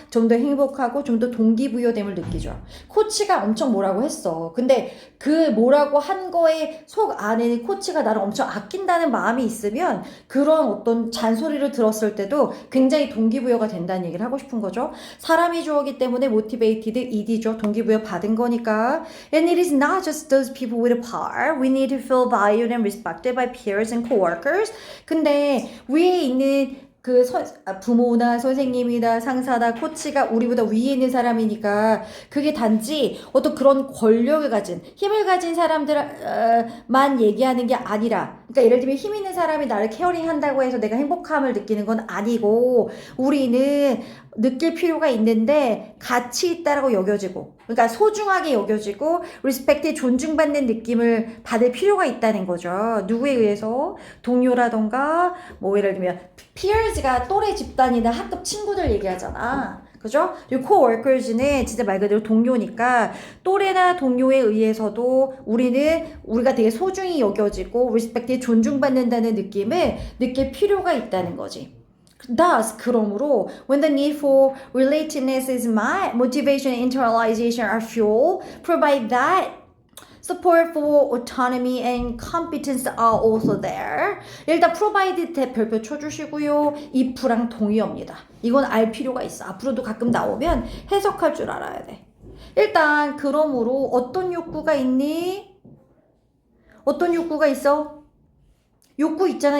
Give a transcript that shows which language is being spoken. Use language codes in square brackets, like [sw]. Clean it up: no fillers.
[ko] 좀 더 행복하고 좀 더 동기부여됨을 느끼죠. 코치가 엄청 뭐라고 했어. 근데 그 뭐라고 한 거에 속 안에는 코치가 나를 엄청 아낀다는 마음이 있으면 그런 어떤 잔소리를 들었을 때도 굉장히 동기부여가 된다는 얘기를 하고 싶은 거죠. 사람이 좋아하기 때문에 motivated, ed죠. 동기부여 받은 거니까. [en] And it is not just those people with power. We need to feel valued and respected by peers and coworkers. [ko] 근데 위에 있는 그 부모나 선생님이나 상사나 코치가 우리보다 위에 있는 사람이니까 그게 단지 어떤 그런 권력을 가진 힘을 가진 사람들만 얘기하는 게 아니라 그러니까 예를 들면 힘 있는 사람이 나를 케어링 한다고 해서 내가 행복함을 느끼는 건 아니고 우리는 느낄 필요가 있는데 가치 있다라고 여겨지고 그러니까 소중하게 여겨지고 리스펙트 존중받는 느낌을 받을 필요가 있다는 거죠. 누구에 의해서? 동료라던가 뭐 예를 들면 peers가 또래 집단이나 학급 친구들 얘기하잖아. 그죠? 그리고 coworkers는 진짜 말 그대로 동료니까 또래나 동료에 의해서도 우리가 되게 소중히 여겨지고 리스펙트 존중받는다는 느낌을 느낄 필요가 있다는 거지. [en] Thus, [ko] 그러므로 [en] when the need for relatedness is met, motivation and internalization are fuel, provide that support for autonomy and competence are also there. [ko] 일단 provide 대 별표 쳐주시고요. if랑 동의어입니다. 이건 알 필요가 있어. 앞으로도 가끔 나오면 해석할 줄 알아야 돼. 일단 그러므로 어떤 욕구가 있니? 어떤 욕구가 있어? 욕구 있잖아.